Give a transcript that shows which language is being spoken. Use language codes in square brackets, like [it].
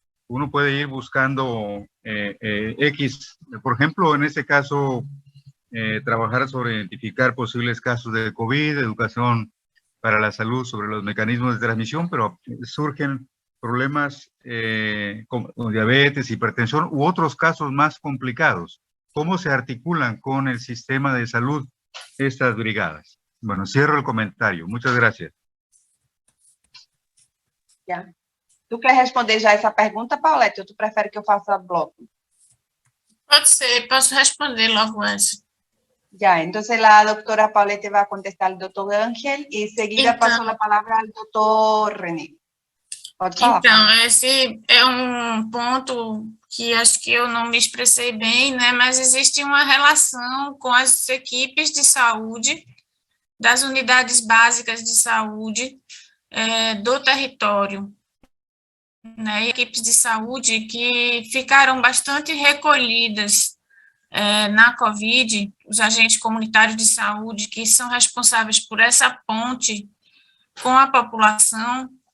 [es] Uno puede ir buscando X, por ejemplo, en este caso, trabajar sobre identificar posibles casos de COVID, educación para la salud sobre los mecanismos de transmisión, pero surgen problemas como diabetes, hipertensión u otros casos más complicados. ¿Cómo se articulan con el sistema de salud estas brigadas? Bueno, cierro el comentario. Muchas gracias. Ya. [pt] Tu quer responder já essa pergunta, Paulette, ou tu prefere que eu faça bloco? Pode ser, posso responder logo essa. [es] Ya, entonces la doctora Paulette va a contestar al doctor Ángel y seguida [pt] Então, [es] paso la palabra al doctor René. [pt] Pode falar. Então, esse é um ponto que acho que eu não me expressei bem, né? Mas existe uma relação com as equipes de saúde, das unidades básicas de saúde do território, né? E equipes de saúde que ficaram bastante recolhidas na Covid, os agentes comunitários de saúde que são responsáveis por essa ponte com a população.